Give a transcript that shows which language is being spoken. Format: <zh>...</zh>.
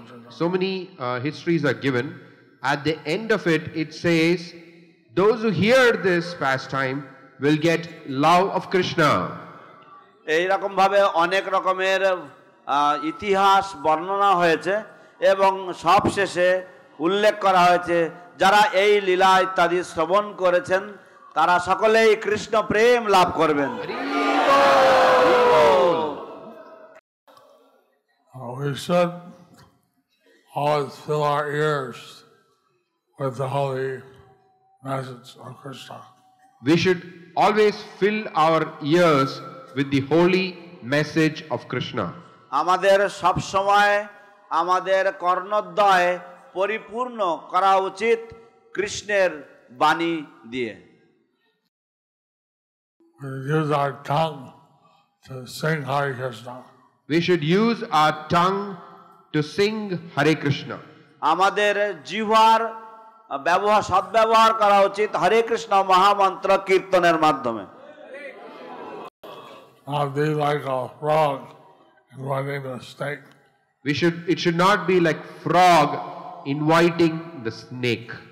<en>So many histories are given. At the end of it, it says, those who hear this pastime will get love of Krishna.</en> <bn>এই রকম ভাবে অনেক রকমের ইতিহাস বর্ণনা হয়েছে এবং সবশেষে উল্লেখ করা হয়েছে যারা এই লীলা ইত্যাদি শ্রবণ করেছেন তারা সকলেই কৃষ্ণ প্রেম লাভ করবেন।</bn> <en>We should always fill our ears with the holy message of Krishna. We should always fill our ears with the holy message of Krishna.</en> <bn>আমাদের সব সময় আমাদের কর্ণদ্বয় পরিপূর্ণ করা উচিত কৃষ্ণের বাণী দিয়ে।</bn> <en>We use our tongue to sing Hare Krishna. We should use our tongue to sing Hare Krishna.</en> <bn>আমাদের জিহ্বার সদ্ব্যবহার করা উচিত হরে কৃষ্ণ মহামন্ত্র কীর্তনের মাধ্যমে।</bn> <en>Not be like a frog inviting a snake. It should not be like frog inviting the snake.</en>